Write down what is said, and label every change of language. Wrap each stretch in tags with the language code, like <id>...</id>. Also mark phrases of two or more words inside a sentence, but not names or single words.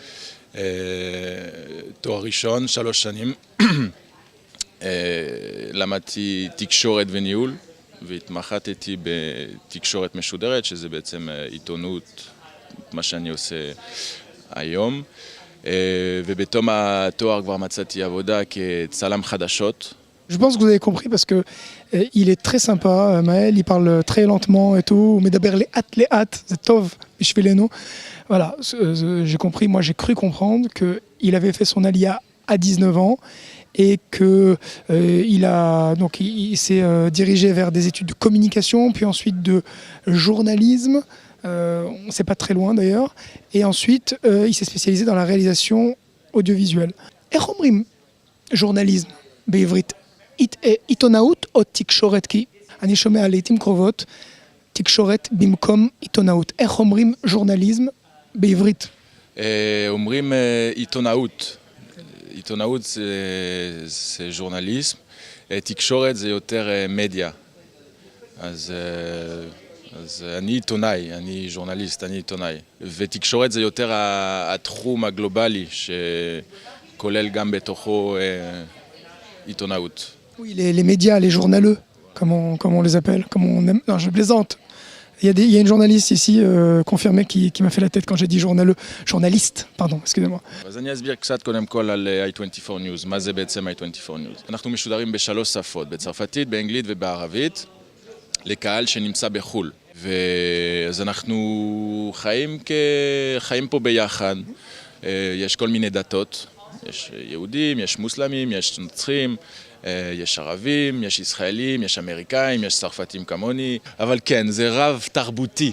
<he>תואר ראשון, 3 שנים, למדתי תקשורת וניהול, והתמחתתי בתקשורת משודרת, שזה בעצם עיתונות, מה שאני עושה היום. ובתום התואר כבר מצאתי עבודה כצלם חדשות.</he> <fr>Je pense que vous avez compris parce que il est très sympa, Maël, il parle très lentement et tout,</fr> <he>מדבר לאט, זה טוב בשבילנו.</he> <fr>Voilà, j'ai compris, moi j'ai cru comprendre qu'il avait fait son alia à 19 ans et il s'est dirigé vers des études de communication, puis ensuite de journalisme, on ne sait pas très loin d'ailleurs, et ensuite il s'est spécialisé dans la réalisation audiovisuelle.</fr> <he>איך אומרים journalisme בעברית? עיתונאות או תקשורת? כי אני שומע לעתים קרובות תקשורת במקום עיתונאות. איך אומרים ז'ורנליזם בעברית? אומרים עיתונאות. עיתונאות זה ז'ורנליזם, תקשורת זה יותר מדיה. אז אני עיתונאי, אני ז'ורנליסט, אני עיתונאי. ותקשורת זה יותר התחום הגלובלי שכולל גם בתוכו עיתונאות.</he> <fr>Oui, les médias, les journaleux, comme on les appelle, comme on aime. Non, je plaisante. Il y a une journaliste ici confirmée qui m'a fait la tête quand j'ai dit journaleux. Journaliste, pardon, excusez-moi.</fr> <he>אז אני אסביר קצת קודם כל על i24 News, מה זה בעצם i24 News. אנחנו משודרים ב3 שפות, בצרפתית, באנגלית ובערבית, לקהל שנמצא בחול. ואז אנחנו חיים פה ביחד, יש כל מיני דתות, יש יהודים, יש מוסלמים, יש נוצרים, יש ערבים, יש ישראלים, יש אמריקאים, יש צרפתים כמוני, אבל כן, זה רב תרבותי.</he>